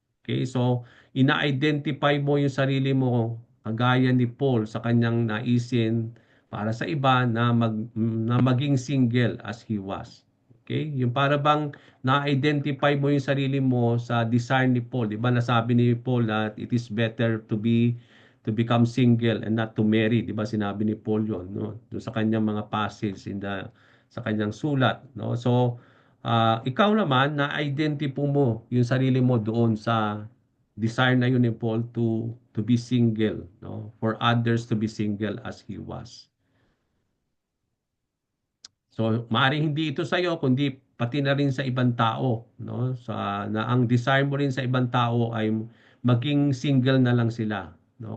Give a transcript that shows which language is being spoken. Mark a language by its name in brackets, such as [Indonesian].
[Filipino] Okay, so ina-identify mo yung sarili mo kagaya ni Paul sa kanyang naisin para sa iba na maging [English] single as he was. [Filipino] Okay? Yung para bang na-identify mo yung sarili mo sa desire ni Paul. 'Di ba nasabi ni [English] Paul that it is better to become single and not to marry. [Filipino] 'Di ba sinabi ni Paul 'yon, no? Doon sa kanyang mga passage sa kanyang sulat, no? So, ikaw naman na-identify mo yung sarili mo doon sa desire na yun ni Paul [English] to be single, [Filipino] no? [English] For others to be single as he was. [Filipino] So, maaaring hindi ito sa iyo kundi pati na rin sa ibang tao, no? Na ang desire mo rin sa ibang tao ay maging single na lang sila, no?